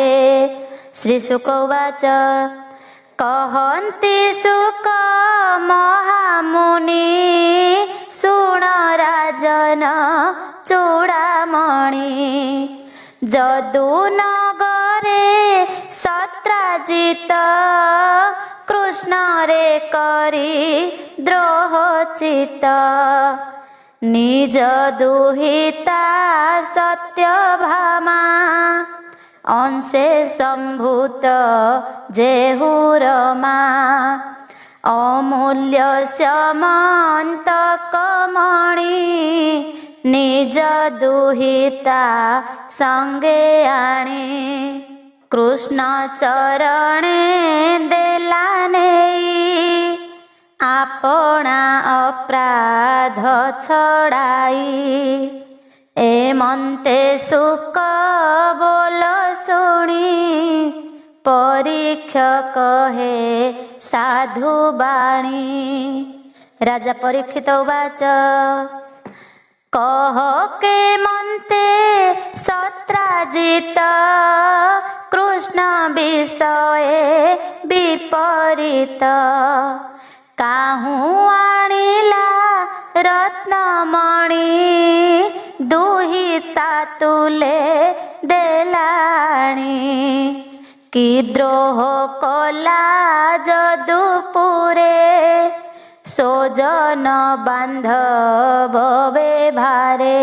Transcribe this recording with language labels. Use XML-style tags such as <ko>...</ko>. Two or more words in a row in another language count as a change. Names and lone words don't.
<sa>श्रीशुक उवाच</sa> <or>କହନ୍ତି ସୁକ ମହାମୁନି ଶୁଣ ରାଜନ ଚୂଡାମଣି ଜଦୁନଗରେ ସତ୍ରାଜିତ କୃଷ୍ଣ ରେ କରୀ ଦ୍ରୋହଚିତ ନିଜ ଦୁହିତା ସତ୍ୟଭାମା ଅଂଶେ ସଂଭୂତ ଜେହୁରମା ଅମୂଲ୍ୟ ସ୍ୟମନ୍ତକମଣି ନିଜ ଦୁହିତା ସଂଗେ ଆଣୀ କୃଷ୍ଣ ଚରଣେ ଦେଲା ନେଈ ଆପଣା ଅପରାଧ ଛଡ଼ାଈ ଏମନ୍ତେ ସୁକ ବୋଲ ଶୁଣୀ ପରୀକ୍ଷକ କହେ ସାଧୁ ବାଣୀ। ରାଜା ପରୀକ୍ଷିତ ଉବାଚ କହ କେ ମନ୍ତେ ସତ୍ରାଜିତ କୃଷ୍ଣ ବିଷୟେ ବିପରୀତ କାହୁ ଆନିଲା ରତ୍ନମଣି ଦୁହିତା ତୁଲେ ଦେଲାଣୀ କି ଦ୍ରୋହ କଲା ଜଦୁପୁରେ ସୋଜନ ବାଂଧବ ଭାରେ।</or>